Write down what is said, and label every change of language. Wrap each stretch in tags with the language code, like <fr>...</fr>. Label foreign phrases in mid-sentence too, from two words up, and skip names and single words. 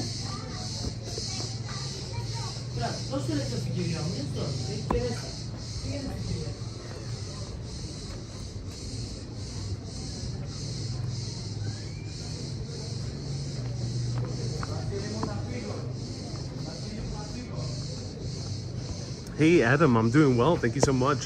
<el>Δώσε το λεπτό στην κυρία μου, έτσι το, έχει περάσει.</el> <en>Hey Adam, I'm doing well, thank you so much.</en>